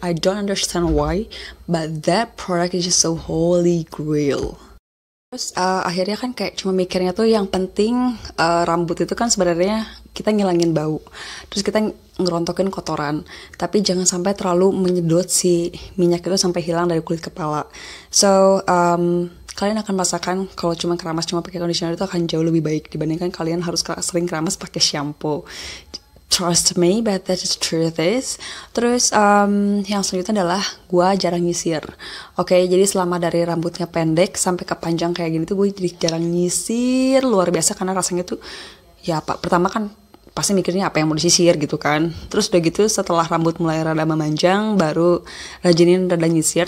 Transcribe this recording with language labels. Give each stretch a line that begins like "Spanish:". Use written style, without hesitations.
English: I don't understand why, but that product is just so holy grail.
Indonesian: Terus akhirnya kan kayak cuma mikirnya tuh yang penting rambut itu kan sebenarnya kita ngilangin bau, terus kita ngerontokin kotoran, tapi jangan sampai terlalu menyedot si minyak itu sampai hilang dari kulit kepala. So kalian akan merasakan kalau cuma keramas cuma pakai conditioner itu akan jauh lebih baik dibandingkan kalian harus sering keramas pakai shampoo.
English: trust me, but that is truth is.
Indonesian: Terus yang selanjutnya adalah gue jarang nyisir. Oke, jadi selama dari rambutnya pendek sampai ke panjang kayak gini tuh gue jadi jarang nyisir luar biasa, karena rasanya tuh ya pak, pertama kan pasti mikirnya apa yang mau disisir gitu kan. Terus udah gitu setelah rambut mulai rada memanjang baru rajinin rada nyisir.